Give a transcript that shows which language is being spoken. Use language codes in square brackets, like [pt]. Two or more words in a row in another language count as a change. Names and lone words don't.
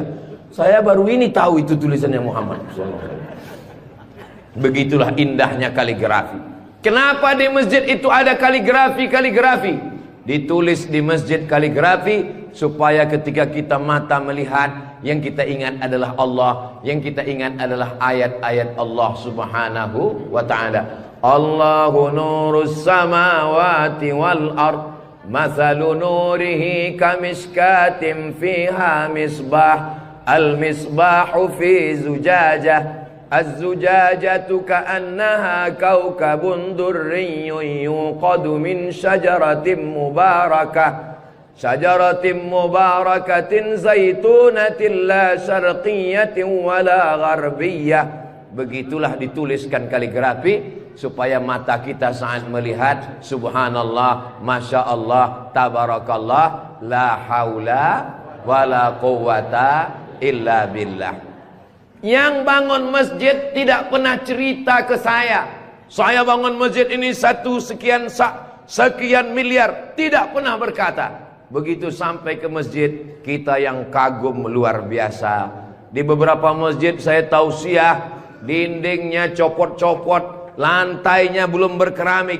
[id] Saya baru ini tahu itu tulisannya Muhammad. Begitulah indahnya kaligrafi. Kenapa di masjid itu ada kaligrafi? Ditulis di masjid kaligrafi supaya ketika kita mata melihat, yang kita ingat adalah Allah, yang kita ingat adalah ayat-ayat [ar] الله سبحانه وتعالى. الله نور السماوات والأرض، مثل نوره كمشكاة فيها مصباح، المصباح في زجاجة، الزجاجة كأنها كوكب دري يوقد من شجرة مباركة زيتونة لا شرقية ولا غربية [id] Begitulah dituliskan kaligrafi supaya mata kita saat melihat [ar] سبحان الله، ما شاء الله, تبارك الله، لا حول ولا قوة إلا بالله. [id] Yang bangun masjid tidak pernah cerita ke saya bangun masjid ini sekian miliar, tidak pernah berkata. Begitu sampai ke masjid, kita yang kagum luar biasa. Di beberapa masjid saya tausiah, dindingnya copot-copot, lantainya belum berkeramik.